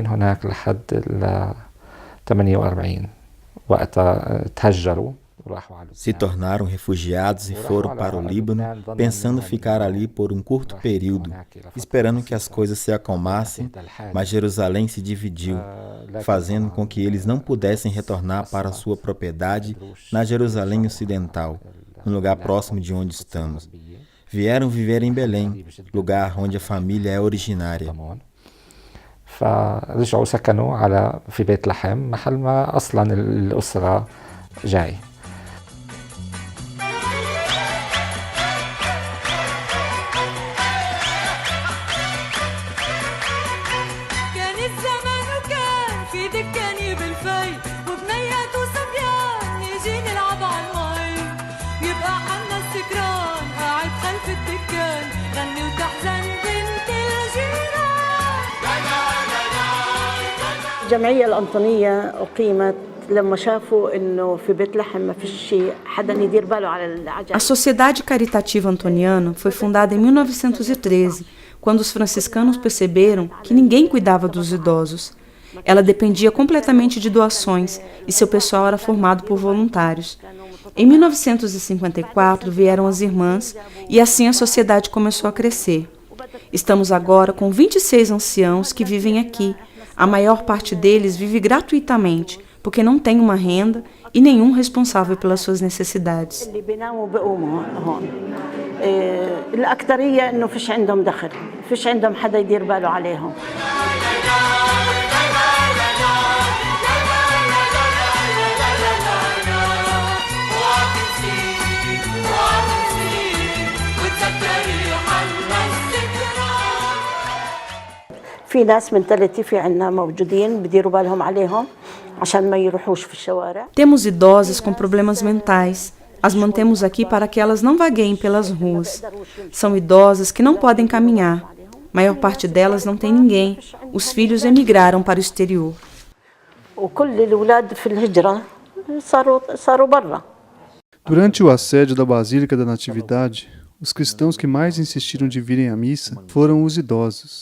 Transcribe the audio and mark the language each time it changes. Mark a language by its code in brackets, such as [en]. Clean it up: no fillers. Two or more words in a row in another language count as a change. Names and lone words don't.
[pt] Se tornaram refugiados e foram para o Líbano, pensando ficar ali por um curto período, esperando que as coisas se acalmassem, mas Jerusalém se dividiu, fazendo com que eles não pudessem retornar para sua propriedade na Jerusalém Ocidental, no lugar próximo de onde estamos. Vieram viver em Belém, lugar onde a família é originária. [ar] فرجعوا سكنوا في بيت لحم محل ما أصلا الأسرة جاي. كان الزمان وكان في دكاني بالفي وبنيات وصبيان نيجي نلعب على المي ويبقى حنا السكران قاعد خلف الدكان غني وتحزن بنت الجيران. الجمعية الأنطونية أقيمت لما شافوا إنه في بيت لحم ما فيش حدا يدير باله على العجائب. [pt] A Sociedade Caritativa Antoniana foi fundada em 1913, quando os franciscanos perceberam que ninguém cuidava dos idosos. Ela dependia completamente de doações e seu pessoal era formado por voluntários. Em 1954 vieram as irmãs e assim a sociedade começou a crescer. Estamos agora com 26 anciãos que vivem aqui. A maior parte deles vive gratuitamente, porque não tem uma renda e nenhum responsável pelas suas necessidades. [ar] الأكثرية إنه فيش عندهم دخل، فيش عندهم حدا يدير باله عليهم. في ناس من ثلاثة في عنا موجودين بديروا بالهم عليهم عشان ما يروحوش في الشوارع. [pt] Temos idosas com problemas mentais. As mantemos aqui para que elas não vagueiem pelas ruas. São idosas que não podem caminhar. A maior parte delas não tem ninguém. Os filhos emigraram para o exterior. Durante o assédio da Basílica da Natividade, os cristãos que mais insistiram de virem à missa foram os idosos.